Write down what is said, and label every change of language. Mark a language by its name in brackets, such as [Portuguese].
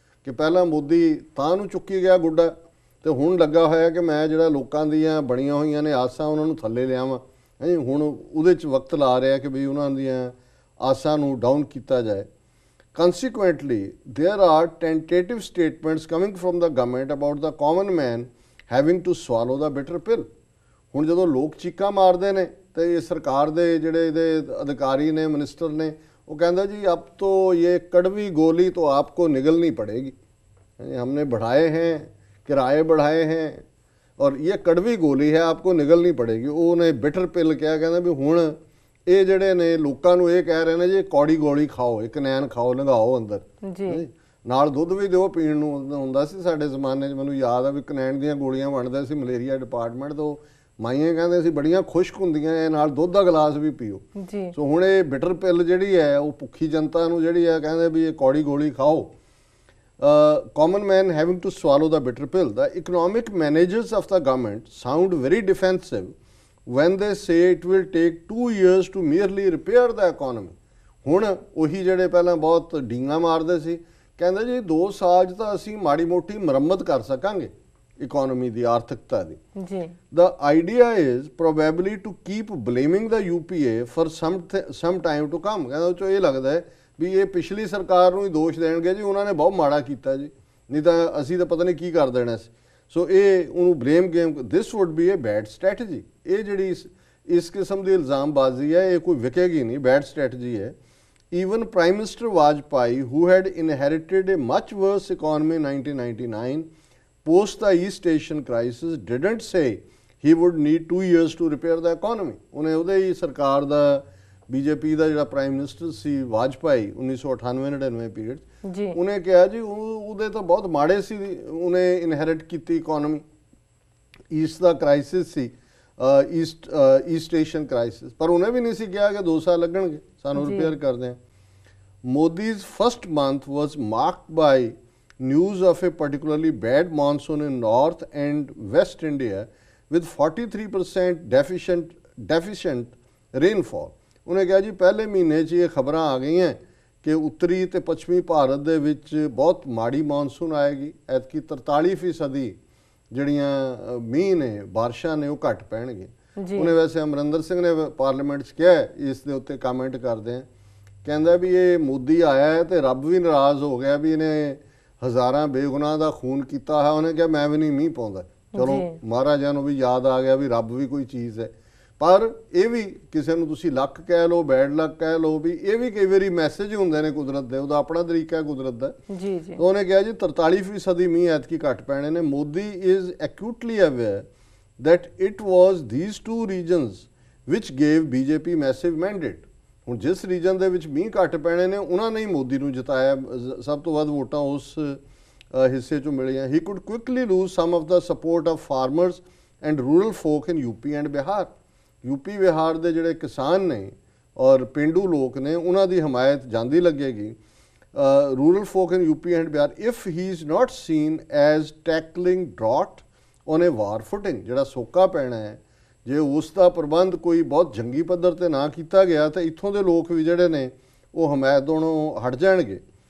[Punjabi] ਕਿ ਪਹਿਲਾਂ ਮੋਦੀ ਤਾਂ ਨੂੰ ਚੁੱਕੀ ਗਿਆ ਗੁੱਡਾ ਤੇ ਹੁਣ ਲੱਗਾ ਹੋਇਆ ਕਿ ਮੈਂ ਜਿਹੜਾ ਲੋਕਾਂ ਦੀਆਂ ਬਣੀਆਂ ਹੋਈਆਂ ਨੇ ਆਸਾਂ ਉਹਨਾਂ ਨੂੰ ਥੱਲੇ ਲਿਆਵਾਂ। ਹੁਣ ਉਹਦੇ 'ਚ ਵਕਤ ਲਾ ਰਿਹਾ ਕਿ ਵੀ ਉਹਨਾਂ ਦੀਆਂ ਆਸਾਂ ਨੂੰ ਡਾਊਨ ਕੀਤਾ ਜਾਏ। [English] Consequently, there are tentative statements coming from the government about the common man having to swallow the bitter pill। [Punjabi] ਹੁਣ ਜਦੋਂ ਲੋਕ ਚੀਕਾਂ ਮਾਰਦੇ ਨੇ ਤੇ ਇਹ ਸਰਕਾਰ ਦੇ ਜਿਹੜੇ ਇਹਦੇ ਅਧਿਕਾਰੀ ਨੇ, ਮਿਨਿਸਟਰ ਨੇ, ਉਹ ਕਹਿੰਦਾ ਜੀ [Hindi] अब तो ये कड़वी गोली तो आपको निगलनी पड़ेगी, हमने बढ़ाए हैं, किराए बढ़ाए हैं और ये कड़वी गोली है, आपको निगलनी पड़ेगी। [Punjabi] ਉਹਨੇ ਬਿਟਰ ਪਿਲ ਕਿਹਾ, ਕਹਿੰਦਾ ਵੀ ਹੁਣ ਇਹ ਜਿਹੜੇ ਨੇ ਲੋਕਾਂ ਨੂੰ ਇਹ ਕਹਿ ਰਹੇ ਨੇ ਜੀ ਕੌੜੀ ਗੋਲੀ ਖਾਓ, ਇੱਕ ਨੈਣ ਖਾਓ, ਲੰਘਾਓ ਅੰਦਰ ਜੀ, ਨਾਲ ਦੁੱਧ ਵੀ ਦਿਓ ਪੀਣ ਨੂੰ। ਹੁੰਦਾ ਸੀ ਸਾਡੇ ਜ਼ਮਾਨੇ 'ਚ, ਮੈਨੂੰ ਯਾਦ ਆ ਵੀ ਕਨੈਣ ਦੀਆਂ ਗੋਲੀਆਂ ਵੰਡਦੇ ਸੀ ਮਲੇਰੀਆ ਡਿਪਾਰਟਮੈਂਟ ਤੋਂ, ਮਾਈਆਂ ਕਹਿੰਦੇ ਸੀ ਬੜੀਆਂ ਖੁਸ਼ਕ ਹੁੰਦੀਆਂ ਇਹ, ਨਾਲ ਦੁੱਧ ਦਾ ਗਲਾਸ ਵੀ ਪੀਓ ਜੀ। ਸੋ ਹੁਣ ਇਹ ਬਿਟਰ ਪਿਲ ਜਿਹੜੀ ਹੈ ਉਹ ਭੁੱਖੀ ਜਨਤਾ ਨੂੰ ਜਿਹੜੀ ਹੈ ਕਹਿੰਦੇ ਵੀ ਇਹ ਕੌੜੀ ਗੋਲੀ ਖਾਓ। [English] common man having to swallow the bitter pill। The economic managers of the government sound very defensive when they say it will take 2 years to merely repair the economy। [Punjabi] ਹੁਣ ਉਹੀ ਜਿਹੜੇ ਪਹਿਲਾਂ ਬਹੁਤ ਡੀਂਗਾ ਮਾਰਦੇ ਸੀ, ਕਹਿੰਦੇ ਜੀ 2 ਸਾਲ 'ਚ ਤਾਂ ਅਸੀਂ ਮਾੜੀ ਮੋਟੀ ਮੁਰੰਮਤ ਕਰ ਸਕਾਂਗੇ ਇਕੋਨਮੀ ਦੀ, ਆਰਥਿਕਤਾ ਦੀ ਜੀ। [English] The idea is probably to keep blaming the UPA for some time to come। [Punjabi] ਕਹਿੰਦਾ ਉਹ 'ਚੋਂ ਇਹ ਲੱਗਦਾ ਹੈ ਵੀ ਇਹ ਪਿਛਲੀ ਸਰਕਾਰ ਨੂੰ ਹੀ ਦੋਸ਼ ਦੇਣਗੇ ਜੀ, ਉਹਨਾਂ ਨੇ ਬਹੁਤ ਮਾੜਾ ਕੀਤਾ ਜੀ, ਨਹੀਂ ਤਾਂ ਅਸੀਂ ਤਾਂ ਪਤਾ ਨਹੀਂ ਕੀ ਕਰ ਦੇਣਾ ਸੀ। ਸੋ ਇਹ ਉਹਨੂੰ [English] Blame game, this would be a bad strategy. [Punjabi] ਇਹ ਜਿਹੜੀ ਇਸ ਕਿਸਮ ਦੀ ਇਲਜ਼ਾਮਬਾਜ਼ੀ ਹੈ ਇਹ ਕੋਈ ਵਿਕੇਗੀ ਨਹੀਂ, ਬੈਡ ਸਟ੍ਰੈਟਜੀ ਹੈ। [English] Even Prime Minister Vajpayee, who had inherited a much worse economy in 1999 post the East Asian crisis, didn't say he would need 2 years to repair the economy। [Punjabi] ਉਹਨੇ ਉਹਦੇ ਹੀ ਸਰਕਾਰ ਦਾ ਬੀਜੇਪੀ ਦਾ ਜਿਹੜਾ ਪ੍ਰਾਈਮ ਮਿਨਿਸਟਰ ਸੀ Vajpayee 1998-99 period ਜੀ, ਉਹਨੇ ਕਿਹਾ ਜੀ ਉਹਦੇ ਤਾਂ ਬਹੁਤ ਮਾੜੇ ਸੀ, ਉਹਨੇ ਇਨਹੈਰਿਟ ਕੀਤੀ ਇਕੋਨਮੀ, ਈਸਟ ਦਾ ਕ੍ਰਾਈਸਿਸ ਸੀ, ਈਸਟ ਏਸ਼ੀਅਨ ਕ੍ਰਾਈਸਿਸ, ਪਰ ਉਹਨੇ ਵੀ ਨਹੀਂ ਸੀ ਕਿਹਾ ਕਿ 2 ਸਾਲ ਲੱਗਣਗੇ ਸਾਨੂੰ ਰਿਪੇਅਰ ਕਰਦੇ ਹਾਂ। [English] Modi's first month was marked by news of a particularly bad monsoon in North and West India, with 43% deficient rainfall। [Punjabi] ਉਹਨੇ ਕਿਹਾ ਜੀ ਪਹਿਲੇ ਮਹੀਨੇ 'ਚ ਇਹ ਖਬਰਾਂ ਆ ਗਈਆਂ ਕਿ ਉੱਤਰੀ ਤੇ ਪੱਛਮੀ ਭਾਰਤ ਦੇ ਵਿੱਚ ਬਹੁਤ ਮਾੜੀ ਮੌਨਸੂਨ ਆਏਗੀ, ਐਤਕੀ 43% ਜਿਹੜੀਆਂ ਮੀਂਹ ਨੇ ਬਾਰਿਸ਼ਾਂ ਨੇ ਉਹ ਘੱਟ ਪੈਣਗੇ। ਉਹਨੇ ਵੈਸੇ ਅਮਰਿੰਦਰ ਸਿੰਘ ਨੇ ਪਾਰਲੀਮੈਂਟ 'ਚ ਕਿਹਾ ਇਸ ਦੇ ਉੱਤੇ ਕਮੈਂਟ ਕਰਦੇ ਆ, ਕਹਿੰਦਾ ਵੀ ਇਹ ਮੋਦੀ ਆਇਆ ਹੈ ਤੇ ਰੱਬ ਵੀ ਨਾਰਾਜ਼ ਹੋ ਗਿਆ ਵੀ ਇਹਨੇ ਹਜ਼ਾਰਾਂ ਬੇਗੁਨਾਹ ਦਾ ਖੂਨ ਕੀਤਾ ਹੈ। ਉਹਨੇ ਕਿਹਾ ਮੈਂ ਵੀ ਨਹੀਂ ਮੀਂਹ ਪਾਉਂਦਾ। ਚਲੋ ਮਹਾਰਾਜਾ ਨੂੰ ਵੀ ਯਾਦ ਆ ਗਿਆ ਵੀ ਰੱਬ ਵੀ ਕੋਈ ਚੀਜ਼ ਹੈ। ਪਰ ਇਹ ਵੀ ਕਿਸੇ ਨੂੰ ਤੁਸੀਂ ਲੱਕ ਕਹਿ ਲਓ, ਬੈਡ ਲੱਕ ਕਹਿ ਲਓ, ਵੀ ਇਹ ਵੀ ਕਈ ਵਾਰੀ ਮੈਸੇਜ ਹੁੰਦੇ ਨੇ ਕੁਦਰਤ ਦੇ, ਉਹਦਾ ਆਪਣਾ ਤਰੀਕਾ ਹੈ ਕੁਦਰਤ ਦਾ। ਜੀ ਜੀ ਉਹਨੇ ਕਿਹਾ ਜੀ 43% ਮੀਂਹ ਐਤਕੀ ਘੱਟ ਪੈਣੇ ਨੇ। [English] Modi is actually aware that it was these two regions which gave BJP massive mandate। [Punjabi] ਹੁਣ ਜਿਸ ਰੀਜਨ ਦੇ ਵਿੱਚ ਮੀਂਹ ਘੱਟ ਪੈਣੇ ਨੇ ਉਹਨਾਂ ਨੇ ਹੀ ਮੋਦੀ ਨੂੰ ਜਿਤਾਇਆ, ਸਭ ਤੋਂ ਵੱਧ ਵੋਟਾਂ ਉਸ ਹਿੱਸੇ 'ਚੋਂ ਮਿਲੀਆਂ। [English] he could quickly lose some of the support of farmers and rural folk in UP and Bihar। [Punjabi] UP Bihar ਦੇ ਜਿਹੜੇ ਕਿਸਾਨ ਨੇ ਔਰ ਪੇਂਡੂ ਲੋਕ ਨੇ ਉਹਨਾਂ ਦੀ ਹਮਾਇਤ ਜਾਂਦੀ ਲੱਗੇਗੀ। [English] Rural folk in UP and Bihar if he is not seen as tackling drought on a war footing. [Punjabi] ਜਿਹੜਾ ਸੋਕਾ ਪੈਣਾ ਹੈ ਜੇ ਉਸ ਦਾ ਪ੍ਰਬੰਧ ਕੋਈ ਬਹੁਤ ਜੰਗੀ ਪੱਧਰ ਤੇ ਨਾ ਕੀਤਾ ਗਿਆ ਤਾਂ ਇੱਥੋਂ ਦੇ ਲੋਕ ਵੀ ਜਿਹੜੇ ਨੇ ਉਹ ਹਮਾਇਤ ਤੋਂ ਹਟ ਜਾਣਗੇ।